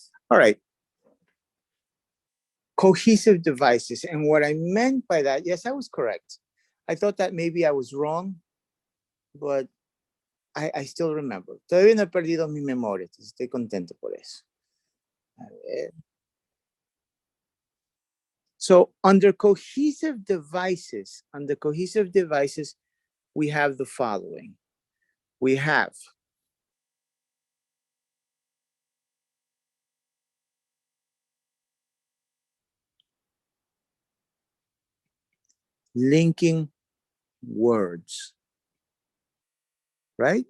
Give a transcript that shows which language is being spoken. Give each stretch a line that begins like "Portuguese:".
English: All right. Cohesive devices. And what I meant by that, yes, I was correct. I thought that maybe I was wrong, but I still remember.
Spanish: Todavía no he perdido mi memoria, estoy contento por eso. A ver.
English: So under cohesive devices, we have the following. We have linking words, right?